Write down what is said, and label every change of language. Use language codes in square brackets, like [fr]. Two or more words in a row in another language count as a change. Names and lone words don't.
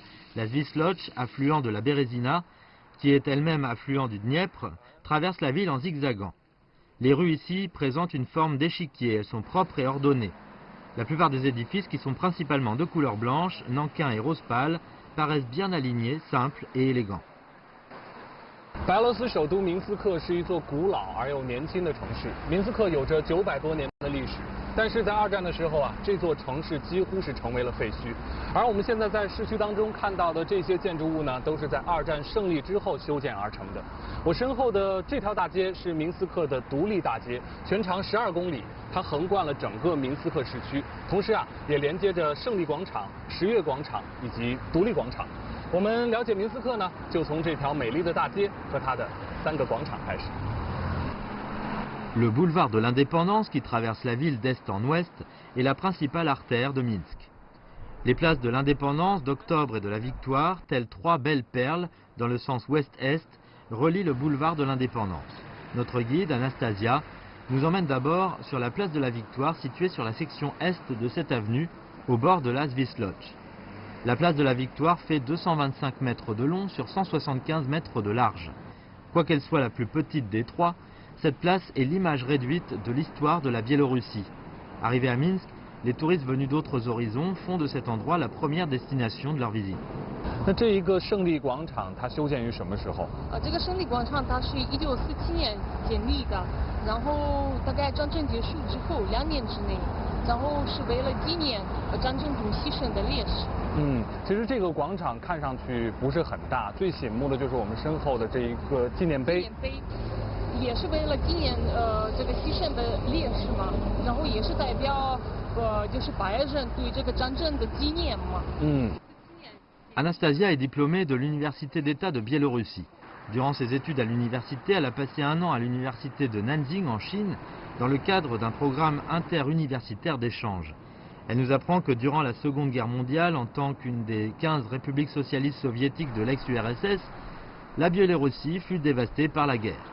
[fr] La Svisloch, affluent de la Bérésina, qui est elle-même affluent du Dniepr, traverse la ville en zigzagant. Les rues ici présentent une forme d'échiquier, elles sont propres et ordonnées. La plupart des édifices, qui sont principalement de couleur blanche, nankin et rose pâle, paraissent bien alignés, simples et élégants. [zh] 白俄罗斯首都明斯克是一座古老而又年轻的城市。明斯克有着900多年的历史，但是在二战的时候这座城市几乎是成为了废墟。而我们现在在市区当中看到的这些建筑物呢，都是在二战胜利之后修建而成的。我身后的这条大街是明斯克的独立大街，全长12公里，它横贯了整个明斯克市区，同时也连接着胜利广场、十月广场以及独立广场。我们了解明斯克呢，就从这条美丽的大街和它的3个广场开始。 [fr] Le boulevard de l'Indépendance, qui traverse la ville d'est en ouest, est la principale artère de Minsk. Les places de l'Indépendance, d'Octobre et de la Victoire, telles 3 belles perles dans le sens ouest-est, relient le boulevard de l'Indépendance. Notre guide, Anastasia, nous emmène d'abord sur la place de la Victoire, située sur la section est de cette avenue, au bord de la Svisloch. La place de la Victoire fait 225 mètres de long sur 175 mètres de large. Quoiqu'elle soit la plus petite des 3, cette place est l'image réduite de l'histoire de la Biélorussie. Arrivés à Minsk, les touristes venus d'autres horizons font de cet endroit la première destination de leur visite. [zh] 那这一个胜利广场它修建于什么时候？这个胜利广场它是1947年建立的，然后大概战争结束之后2年之内，然后是为了纪念战争中牺牲的烈士。其实这个广场看上去不是很大，最醒目的就是我们身后的这一个纪念碑。纪念碑也是为了纪念这个牺牲的烈士嘛，然后也是代表就是白人对这个战争的纪念嘛。 [fr] Anastasia est diplômée de l'Université d'État de Biélorussie. Durant ses études à l'université, elle a passé 1 an à l'université de Nanjing en Chine dans le cadre d'un programme interuniversitaire d'échange. Elle nous apprend que durant la Seconde Guerre mondiale, en tant qu'une des 15 républiques socialistes soviétiques de l'ex-URSS, la Biélorussie fut dévastée par la guerre.